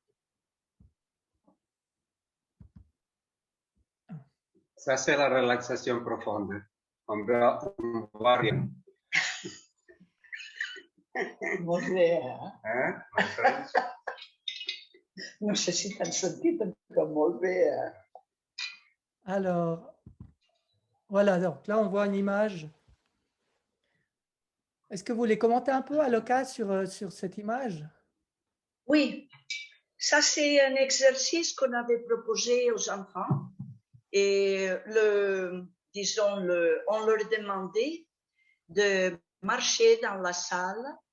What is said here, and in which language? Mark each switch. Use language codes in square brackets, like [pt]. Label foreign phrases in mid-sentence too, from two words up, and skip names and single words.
[fr] Ça, c'est la relaxation profonde. On voit rien. Mauvais, Hein? En French? [ca] Non sé si t'han sentit, però molt bé. [fr] Alors, voilà, donc là on voit une image. Est-ce que vous voulez commenter un peu à l'occasion sur cette image? Oui, ça c'est un exercice qu'on avait proposé aux enfants et on leur demandait de marcher dans la salle